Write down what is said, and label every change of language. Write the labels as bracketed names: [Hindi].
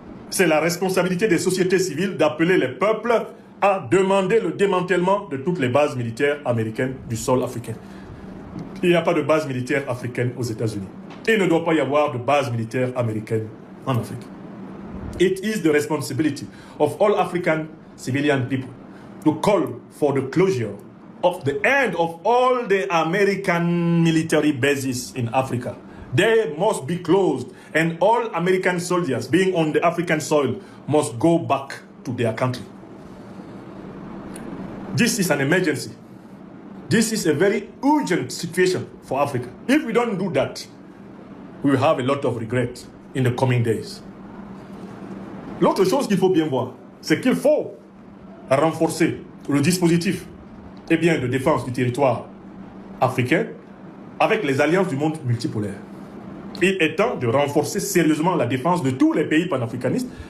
[French] C'est la responsabilité des sociétés civiles d'appeler les peuples à demander le démantèlement de toutes les bases militaires américaines du sol africain. Il n'y a pas de base militaire africaine aux États-Unis. Et il ne doit pas y avoir de base militaire américaine en Afrique. [English] It is the responsibility of all African civilian people to call for the closure of the end of all the American military bases in Africa. They must be closed and all American soldiers being on the African soil must go back to their country. This is an emergency. This is a very urgent situation for Africa. If we don't do that, we will have a lot of regret in the coming days. [French] L'autre chose qu'il faut bien voir, c'est qu'il faut renforcer le dispositif de défense du territoire africain avec les alliances du monde multipolaire. Il est temps de renforcer sérieusement la défense de tous les pays panafricanistes.